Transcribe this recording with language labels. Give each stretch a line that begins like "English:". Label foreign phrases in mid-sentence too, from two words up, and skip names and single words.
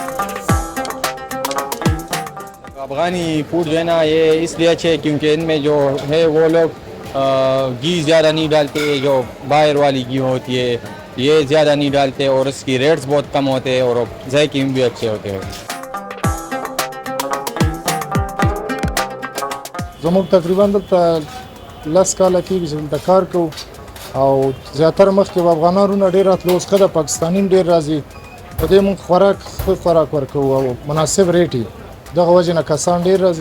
Urdu: افغانی فوڈ جو ہے نا، یہ اس لیے اچھے ہے کیونکہ ان میں جو ہے وہ لوگ گھی زیادہ نہیں ڈالتے، جو باہر والی گھی ہوتی ہے یہ زیادہ نہیں ڈالتے، اور اس کی ریٹس بہت کم ہوتے ہیں اور ذائقے بھی اچھے ہوتے ہیں.
Pashto: زموږ تقریبا دلته 10 کاله کېږي چې دلته کار کوو او زیاتره مخکې به افغانانو ډېر راتلو، اوس ښه د پاکستاني ډېر راځي. په دې موږ ښه خوراک ورکوو او مناسب ریټ یې، دغه وجې نه کسان ډېر راځي.